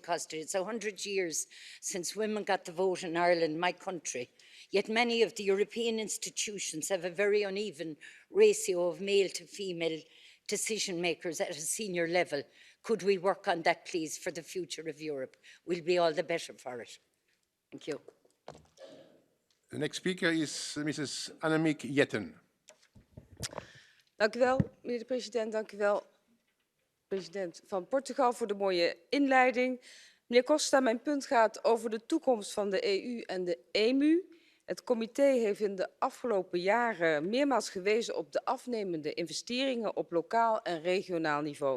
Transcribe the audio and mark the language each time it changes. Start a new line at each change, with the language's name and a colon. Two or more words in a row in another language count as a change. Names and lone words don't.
English: Costa, it's 100 years since women got the vote in Ireland, my country, yet many of the European institutions have a very uneven ratio of male to female decision makers at a senior level. Could we work on that, please, for the future of Europe? We'll be all the better for it. Thank you. The next speaker is Mrs. Annemiek Jetten.
Dutch: Dank u wel, meneer de president. Dank u wel, president van Portugal, voor de mooie inleiding. Meneer Costa, mijn punt gaat over de toekomst van de EU en de EMU. Het comité heeft in de afgelopen jaren meermaals gewezen op de afnemende investeringen op lokaal en regionaal niveau.